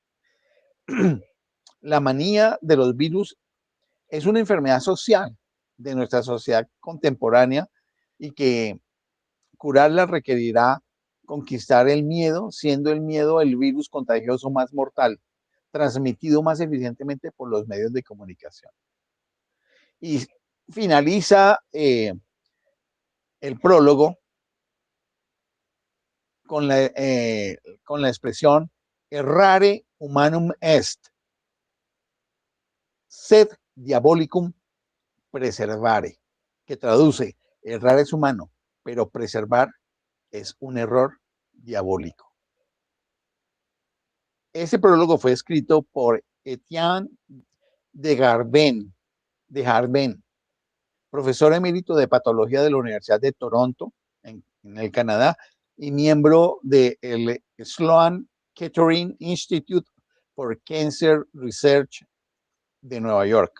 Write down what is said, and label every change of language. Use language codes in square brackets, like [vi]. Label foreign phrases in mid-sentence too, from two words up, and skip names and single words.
[es] La manía de los virus es una enfermedad social de nuestra sociedad contemporánea y que curarla requerirá conquistar el miedo, siendo el miedo el virus contagioso más mortal, transmitido más eficientemente por los medios de comunicación. Y finaliza el prólogo con la expresión [la] errare humanum est, sed diabolicum preservare, [es] que traduce, errar es humano, pero preservar es un error diabólico. Ese prólogo fue escrito por Etienne de Harben, profesor emérito de patología de la Universidad de Toronto, en el Canadá, y miembro del Sloan Kettering Institute for Cancer Research de Nueva York.